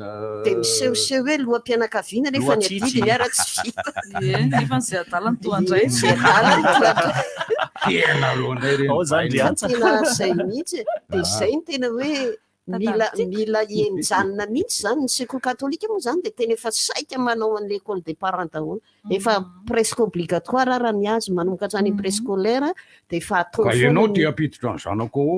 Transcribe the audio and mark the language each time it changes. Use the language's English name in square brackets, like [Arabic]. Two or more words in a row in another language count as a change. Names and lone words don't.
[Malagasy] dia misehoseho hoe loha-mpianakaviana nefa ny adidy ny ara tsy vita nefa zay adala ny toandray tena alohanay tena zay mihitsy dia izay ny tena hoe mila enjanona mihitsy zany ny sekoly katolika moa zany dia tena efa saika manao an'le [French] école des parents [Malagasy] daholo efa [French] presque obligatoire [Malagasy] raha ny azy manomboka hatrany préscolaire dia efa atao ka ianao te hampiditra ny zanako ao